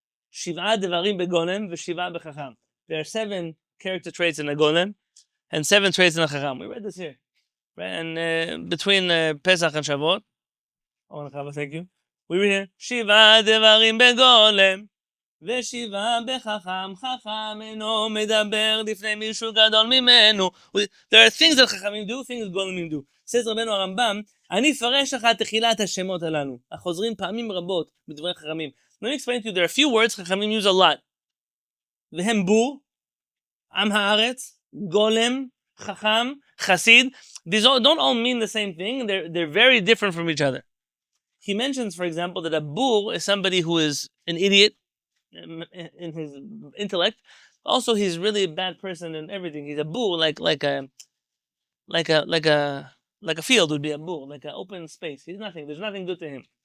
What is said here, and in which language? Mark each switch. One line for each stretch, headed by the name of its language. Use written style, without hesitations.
Hebrew: Shiv'a devarim begolem v'shiv'a bechacham.
English: There are 7 character traits in a golem and 7 traits in a chacham. We read this here, right? And between Pesach and Shavuot, thank you. We read here
Hebrew: Shiv'a devarim begolem. ושיבה בחכם, חכם אינו מדבר לפני מישהו גדול ממנו.
English: There are things that חכמים do, things גדולים do. says
Hebrew: רבנו הרמב"ם, אני אפרש לך תחילת השמות הללו, החוזרים פעמים רבות בדברי חכמים.
English: Let me explain to you, there are a few words חכמים use a lot.
Hebrew: והם בור, עם הארץ, גולם, חכם, חסיד.
English: These don't all mean the same thing. They're very different from each other. He mentions, for example, that a bur is somebody who is an idiot in his intellect. Also, he's really a bad person in everything. He's a bur, like a field would be a bur, like an open space. He's nothing. There's nothing good to him.